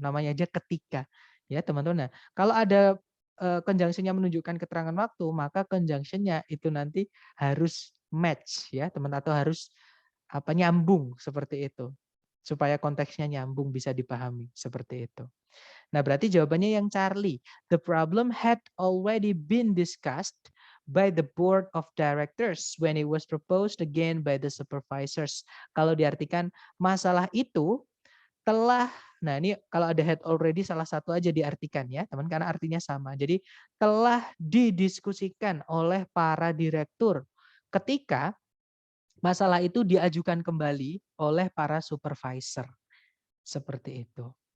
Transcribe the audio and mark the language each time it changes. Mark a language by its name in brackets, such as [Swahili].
[Indonesian] Namanya aja ketika. Ya, teman-teman. Nah, kalau ada conjunction-nya menunjukkan keterangan waktu, maka conjunction-nya itu nanti harus match ya, teman, atau harus nyambung seperti itu. Supaya konteksnya nyambung bisa dipahami seperti itu. Nah, berarti jawabannya yang Charlie. [English] The problem had already been discussed by the board of directors when it was proposed again by the supervisors. [Indonesian] Kalau diartikan masalah itu telah, nah ini kalau ada had already salah satu aja diartikan ya teman, karena artinya sama. Jadi telah didiskusikan oleh para direktur ketika masalah itu diajukan kembali oleh para supervisor. Seperti itu.